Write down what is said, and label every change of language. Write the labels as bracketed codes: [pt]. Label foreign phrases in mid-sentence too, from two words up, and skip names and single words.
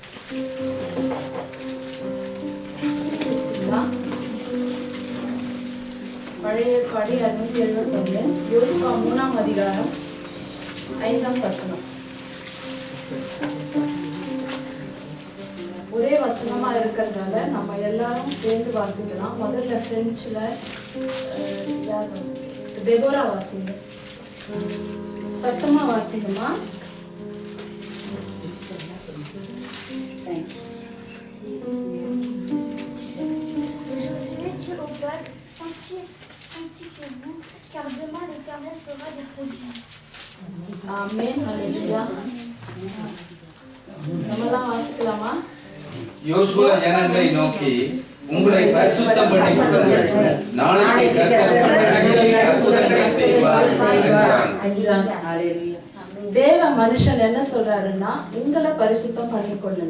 [ta] பழைய ஏற்பாடு 271, யோசுவா 3ஆம் அதிகாரம் 5ஆம் வசனம். ஒரே வசனமா இருக்கிறதால நம்ம எல்லாரும் சேர்ந்து வாசிக்கலாம். முதல்ல பிரெஞ்சுல யார் வாசிங்க? டெபோரா வாசிங்க. சத்தமா வாசிங்கம்மா. [fr] Sanctifiez-vous, car demain l'Éternel fera des prodiges. Amen. Alléluia. [ta] நம்மலாம் வாசிக்கலாமா? யோசுவா ஜனங்களை நோக்கி உங்களை பரிசுத்தம் பண்ணிக் கொள்ளுங்கள், நாளைக்கு கர்த்தர் அற்புதங்களை செய்வார் என்றான். ஹalleluya. தேவ மனுஷன் என்ன சொல்றாருன்னா, உங்களை பரிசுத்தம் பண்ணிக்கொள்ளுங்க.